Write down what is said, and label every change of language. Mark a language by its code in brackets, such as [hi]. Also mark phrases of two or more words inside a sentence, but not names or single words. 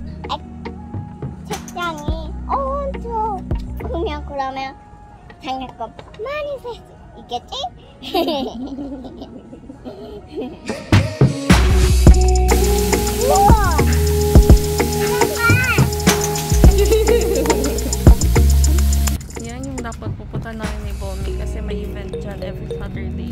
[ko] 책장이 엄청 크면 그러면 장난감 많이 살 수 있겠지? 우와! [tl] Yan yung dapat pupunta namin ni Bomi kasi may event dyan every Saturday.